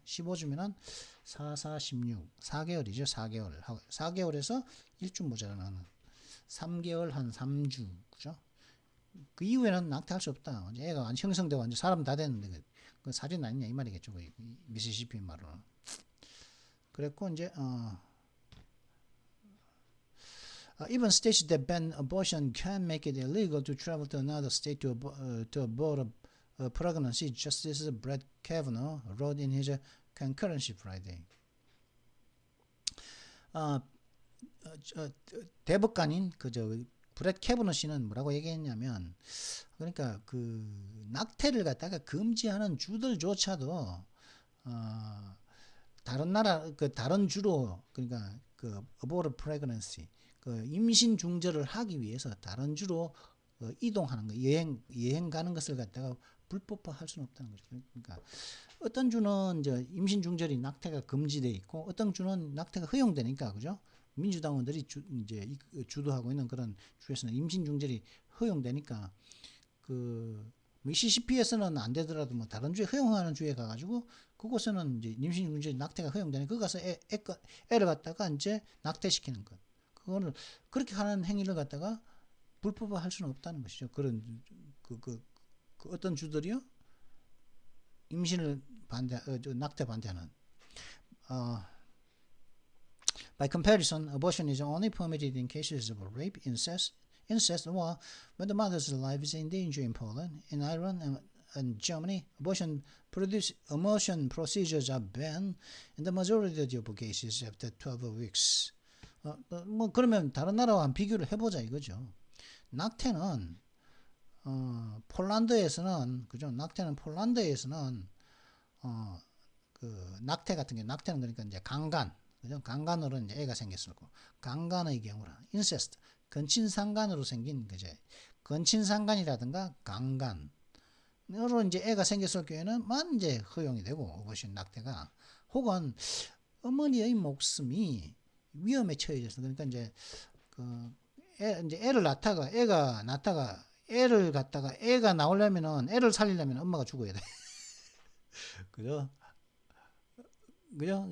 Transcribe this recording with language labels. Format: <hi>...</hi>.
<ko>15주면은 16, 4개월이죠. 4개월에서 1주 모자라는 3개월 한 3주. 그죠? 그 이후에는 낙태할 수 없다. 애가 완전 형성되고 완전 사람 다 됐는데 그 살인 아니냐 이 말이겠죠. 미시시피 말로는. 그랬고 이제</ko> <en>even states that ban abortion can make it illegal to travel to another state to abort a pregnancy. Justice Brett Kavanaugh wrote in his concurrency Friday.</en> <ko>대법관인 브렛 캐브너 씨는 뭐라고 얘기했냐면 그러니까 그 낙태를 갖다가 금지하는 주들조차도 다른 주로 그러니까 그</ko> <en>abort pregnancy</en> <ko>그 임신 중절을 하기 위해서 다른 주로 이동하는 거 여행 가는 것을 갖다가 불법화할 수는 없다는 거죠. 그러니까 어떤 주는 이제 임신 중절이 낙태가 금지돼 있고 어떤 주는 낙태가 허용되니까 그죠? 민주당원들이 이제 주도하고 있는 그런 주에서는 임신 중절이 허용되니까 그 미시시피에서는 안 되더라도 뭐 다른 주에 허용하는 주에 가가지고 그곳에는 이제 임신 중절이 낙태가 허용되니까 그 가서 애를 갖다가 이제 낙태시키는 것. 그거를 그렇게 하는 행위를 갖다가 불법화할 수는 없다는 것이죠. 그런 그 어떤 주들이요 임신을 낙태 반대하는.</ko> <en>By comparison, abortion is only permitted in cases of rape, incest, or when the mother's life is in danger in Poland, in Ireland, and Germany. Abortion procedures are banned in the majority of cases after 12 weeks.</en> <ko>뭐 그러면 다른 나라와 비교를 해보자 이거죠. 낙태는 폴란드에서는 그죠? 낙태는 폴란드에서는 그 낙태 같은 게 낙태는 그러니까 이제 강간 그죠? 강간으로 이제 애가 생겼을 거고 강간의 경우라 인세스트 건친상간으로 생긴 그제 건친상간이라든가 강간으로 이제 애가 생겼을 경우에는만 이제 허용이 되고 어버신 낙태가 혹은 어머니의 목숨이 위험에 처해져서 그러니까 이제 이제 애를 낳다가 애를 갖다가 애가 나오려면은 애를 살리려면 엄마가 죽어야 돼. 그죠? 그죠?</ko>